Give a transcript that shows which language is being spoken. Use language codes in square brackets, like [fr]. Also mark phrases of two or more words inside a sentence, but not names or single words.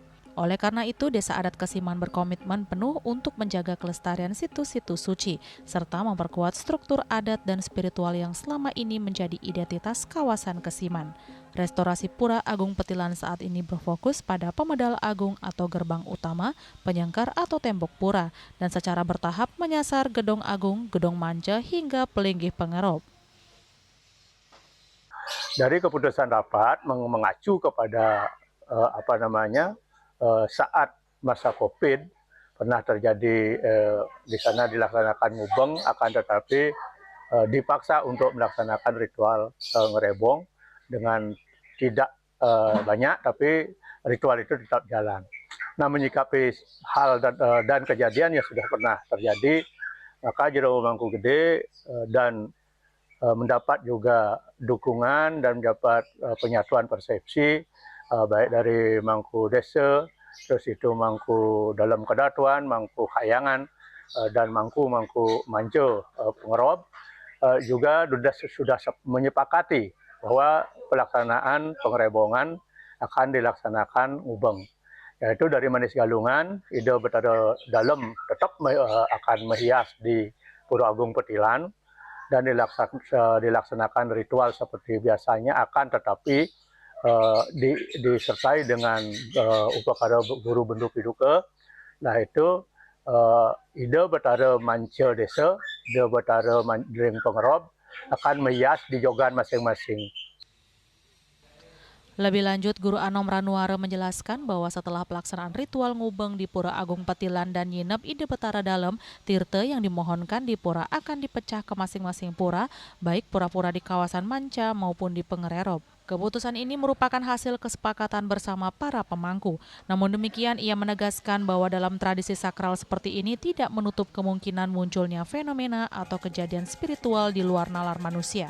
[id] Oleh karena itu, Desa Adat Kesiman berkomitmen penuh untuk menjaga kelestarian situs-situs suci, serta memperkuat struktur adat dan spiritual yang selama ini menjadi identitas kawasan Kesiman. Restorasi Pura Agung Petilan saat ini berfokus pada pemedal agung atau gerbang utama, penyangkar atau tembok pura, dan secara bertahap menyasar gedung agung, gedung manca, hingga pelinggih pengerob. Dari keputusan rapat mengacu kepada saat masa COVID pernah terjadi di sana dilaksanakan ngubeng, akan tetapi dipaksa untuk melaksanakan ritual ngerebong dengan tidak banyak, tapi ritual itu tetap jalan. Nah, menyikapi hal dan kejadian yang sudah pernah terjadi, maka Jero Mangku Gede dan mendapat juga dukungan dan mendapat penyatuan persepsi baik dari Mangku Desa, terus itu Mangku dalam Kedatuan, Mangku Kayangan, dan Mangku Manco Pengerob juga sudah menyepakati bahwa pelaksanaan pengerebongan akan dilaksanakan ngubeng, yaitu dari Manis Galungan, [ban] ide betara [id] dalam tetap akan menghias di Pura Agung Petilan dan dilaksanakan ritual seperti biasanya, akan tetapi disertai dengan upakara guru bendu piduka. Nah, itu [ban] ide betara [id] manca desa, [ban] ide betara [id] dring pengerob akan menghias di jogan masing-masing. Lebih lanjut, Guru Anom Ranwara menjelaskan bahwa setelah pelaksanaan ritual ngubeng di Pura Agung Petilan dan nginep [ban] ide betara [id] dalam, tirta yang dimohonkan di pura akan dipecah ke masing-masing pura, baik pura-pura di kawasan manca maupun di pengererob. Keputusan ini merupakan hasil kesepakatan bersama para pemangku. Namun demikian, ia menegaskan bahwa dalam tradisi sakral seperti ini tidak menutup kemungkinan munculnya fenomena atau kejadian spiritual di luar nalar manusia.